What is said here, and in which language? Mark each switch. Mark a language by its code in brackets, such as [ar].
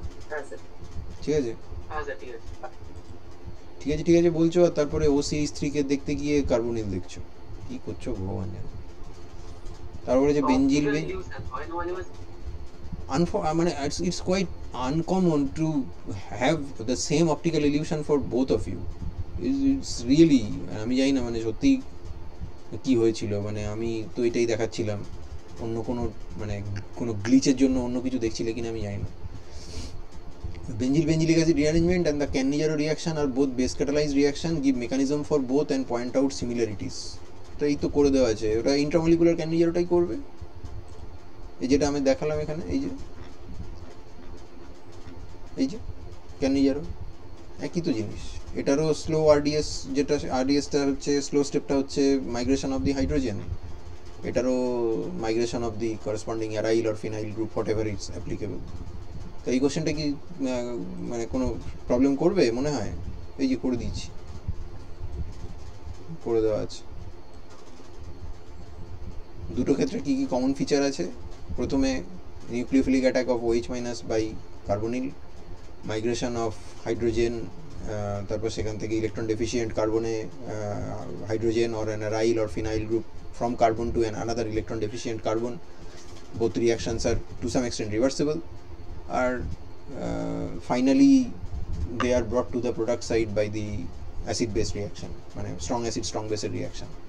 [bn] হ্যাঁ স্যার, ঠিক আছে হ্যাঁ স্যার, ঠিক আছে। ঠিক আছে বলছো, আর তারপরে ও সিরিজ 3 কে দেখতে গিয়ে কার্বনিল দেখছো, কি করছো ভগবান জানে। তারপরে যে বেঞ্জিল [en] Optical illusion [bn] হয় না মাঝে মাঝে? মানে [en] it's quite uncommon to have the same optical illusion for both of you. It's really, [bn] আমি জানি না মানে সত্যি কি হয়েছিল, মানে আমি তো এটাই দেখাচ্ছিলাম, অন্য কোনো মানে কোনো গ্লিচের জন্য অন্য কিছু দেখছিলে কিনা আমি জানি না। [en] Benzylic acid rearrangement and the Cannizzaro reaction are both base catalyzed reaction, give mechanism for both and point out similarities. [bn] তো এই তো করে দেওয়া আছে, ওটা ইন্ট্রামলিকুলার ক্যানিজারোটাই করবে, এই যেটা আমি দেখালাম এখানে, এই যে ক্যানিজারো একই তো জিনিস। এটারও স্লো আরডিএস, যেটা আরডিএসটা হচ্ছে স্লো স্টেপটা হচ্ছে মাইগ্রেশন অফ দি হাইড্রোজেন, এটারও migration of the corresponding aryl or phenyl group what ever it's applicable. তো এই কোশ্চেনটা কি মানে কোনো প্রবলেম করবে মনে হয়? এই যে করে দিচ্ছি, করে দেওয়া আছে। দুটো ক্ষেত্রে কি কি কমন ফিচার আছে? প্রথমে nucleophilic attack of OH minus by carbonyl, migration of hydrogen, তারপর সেখান থেকে electron deficient কার্বনে hydrogen or an aryl or phenyl group [en] from carbon to another electron deficient carbon. Both reactions are to some extent reversible, or finally they are brought to the product side by the acid base reaction, [bn] মানে [en] strong acid strong base reaction.